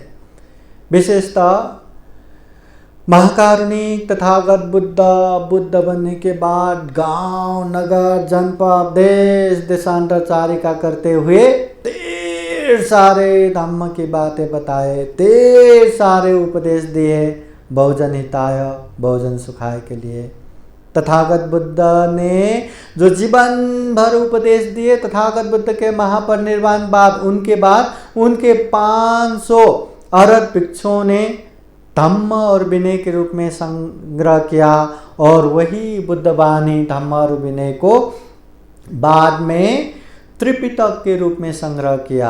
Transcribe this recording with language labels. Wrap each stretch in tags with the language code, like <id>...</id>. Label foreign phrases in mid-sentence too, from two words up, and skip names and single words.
<hi>विशेषतः महाकारुणिक तथागत बुद्ध बनने के बाद गांव नगर जनपद देश देशांतर चारिका करते हुए ढेर सारे धम्म की बातें बताए, ढेर सारे उपदेश दिए</hi> <pi>बहुजन हिताय बहुजन सुखाय</pi> <hi>के लिए। तथागत बुद्ध ने जो जीवन भर उपदेश दिए, तथागत बुद्ध के महापरिनिर्वाण बाद उनके 500 अरहत भिक्षुओं ने धम्म और विनय के रूप में संग्रह किया, और वही बुद्ध वाणी धम्म और विनय को बाद में त्रिपिटक के रूप में संग्रह किया।</hi>